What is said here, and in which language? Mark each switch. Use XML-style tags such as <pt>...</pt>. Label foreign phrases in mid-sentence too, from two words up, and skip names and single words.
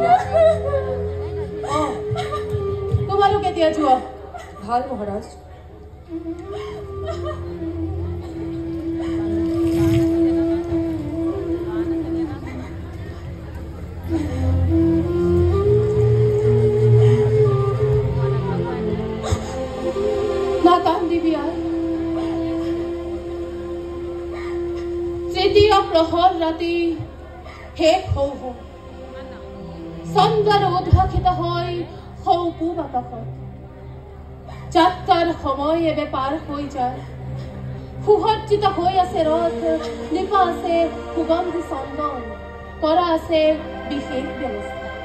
<as>তোমালোক এতিয়া যোৱা ভাল মহাৰাজ না কান্দিবি আর। তৃতীয় প্রহর ৰাতি শেষ হওঁ হওঁ চন্দ্ৰৰ উদ্ভাসিত হৈ হওঁ পূব আকাশত। যাত্ৰাৰ সময় এবে পাৰ হৈ যায়। সুসজ্জিত হৈ আছে ৰথ, নিপা আছে সুগন্ধি চন্দন, কৰা আছে বিশেষ ব্যৱস্থা।</as>